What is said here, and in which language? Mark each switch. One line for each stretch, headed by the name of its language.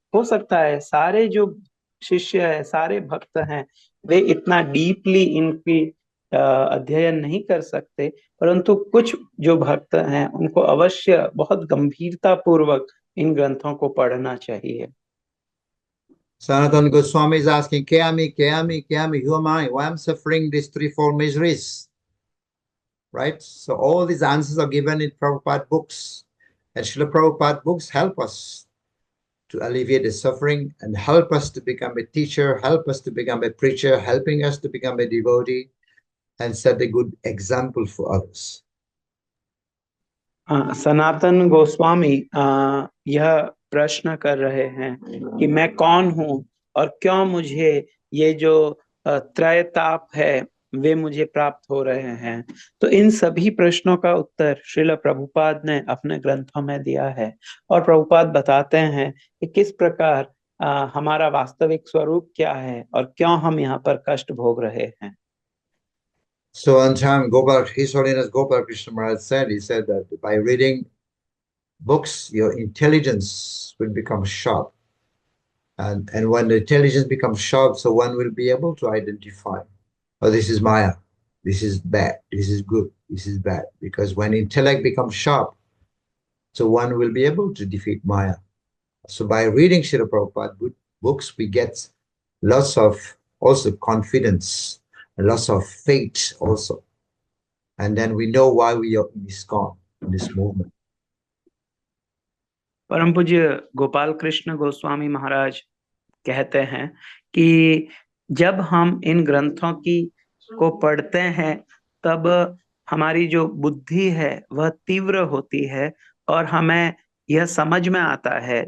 Hindi: हो सकता है सारे जो शिष्य है, सारे भक्त हैं, वे इतना डीपली इनकी अध्ययन नहीं कर सकते, परंतु कुछ जो भक्त हैं उनको अवश्य बहुत गंभीरता पूर्वक इन ग्रंथों को पढ़ना चाहिए।
English: Sanatana Goswami is asking,
Bangla: Kyami,
English: who am I? Why am I suffering these threefold miseries? Right? So all these answers are given in Prabhupada books. And Srila Prabhupada books help us to alleviate the suffering and help us to become a teacher, help us to become a preacher, helping us to become a devotee and set a good example for others.
Hindi: Sanatan Goswami यह प्रश्न कर रहे हैं कि मैं कौन हूँ और क्यों मुझे ये जो त्रय ताप है वे मुझे प्राप्त हो रहे हैं। तो इन सभी प्रश्नों का उत्तर श्रील प्रभुपाद ने अपने ग्रंथों में दिया है और प्रभुपाद बताते हैं कि किस प्रकार हमारा वास्तविक स्वरूप क्या है और क्यों हम यहाँ पर कष्ट भोग रहे हैं।
English: So one time, His Holiness Gopal Krishna Maharaj he said that by reading books, your intelligence will become sharp. And when the intelligence becomes sharp, so one will be able to identify, oh, this is Maya, this is bad, this is good, this is bad. Because when intellect becomes sharp, so one will be able to defeat Maya. So by reading Srila Prabhupada books, we get lots of also confidence, lots of faith also. And then we know why we are in ISKCON, in this movement.
Hindi: परम पूज्य गोपाल कृष्ण गोस्वामी महाराज कहते हैं कि जब हम इन ग्रंथों को पढ़ते हैं तब हमारी जो बुद्धि है वह तीव्र होती है और हमें यह समझ में आता है।